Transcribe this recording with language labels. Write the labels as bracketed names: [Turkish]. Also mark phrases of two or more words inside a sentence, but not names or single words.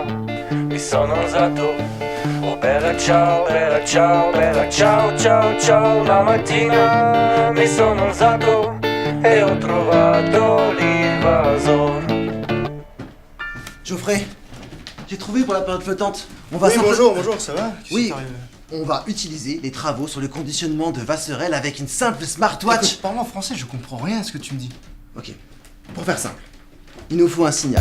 [Italian] mi sono alzato, oh bella ciao, ciao, ciao, ciao. La mattina mi sono alzato e ho trovato l'invasor. [French] Geoffrey, j'ai trouvé pour la période flottante. On va Oui, simplement- bonjour, ça va? Qu'est-ce Oui. qui t'arrive? On va utiliser les travaux sur le conditionnement de Vasserel avec une simple smartwatch. Écoute, parle en français, je comprends rien à ce que tu me dis. Ok, pour faire simple, il nous faut un signal.